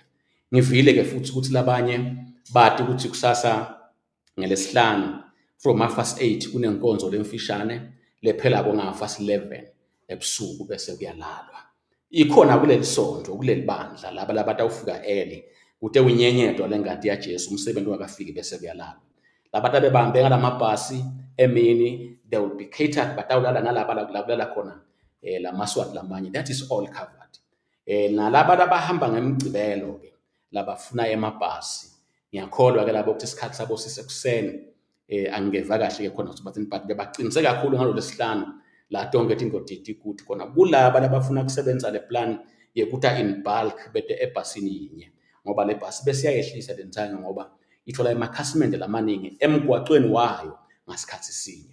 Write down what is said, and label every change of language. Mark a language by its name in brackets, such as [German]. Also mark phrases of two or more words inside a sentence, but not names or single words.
[Swati] Ngivile ke futhi ukuthi labanye bathi ukuthi kusasa ngeLesihlanu from 8:30 kunenkonzo lemfishane lephela ngo 11:30 ebusuku bese kuyalalwa. Ikhona kuleli sonto kuleli bandla laba labatawufika early kude unyenyedwa lengadi yaJesu umsebenzi wakafiki bese kuyalalwa. Labantu abebambe ngalamabhasi emini [English] they will be catered [Swati] batawulala nalaba la kulala khona lamaswati lamanye, [English] that is all covered. [Swati] Nalaba abahamba ngemgcibelo ke labafuna emabhasi ngiyakholwa ke labo ukuthi isikhathi sabo sisekuseni angeva kahle ke khona ukuthi but bebacinise kakhulu ngalo Lesihlanu la tonke indoda ithi ukuthi khona kulaba labafuna ukusebenza le plan yekuthi [English] in bulk [Swati] bete ebhasini yinye ngoba le bhasi besiyayehlisa lentanga ngoba ithola emakhasimende lamaningi emgwaqweni wayo ngasikhathi sinye.